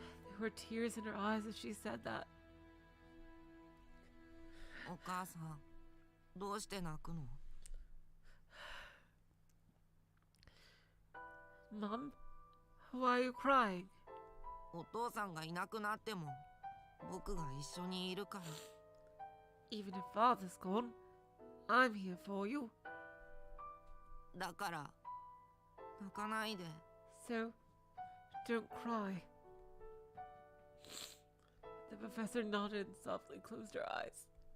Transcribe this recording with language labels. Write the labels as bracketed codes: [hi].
[en] There were tears in her eyes as she said that. [ja] お母さん、どうして泣くの? [en] Mom, why are you crying? [ja] お父さんがいなくなっても僕が一緒にいるから。 [en] Even if father's gone, I'm here for you. [ja] だから泣かないで。 [en] So, don't cry. The professor nodded and softly closed her eyes.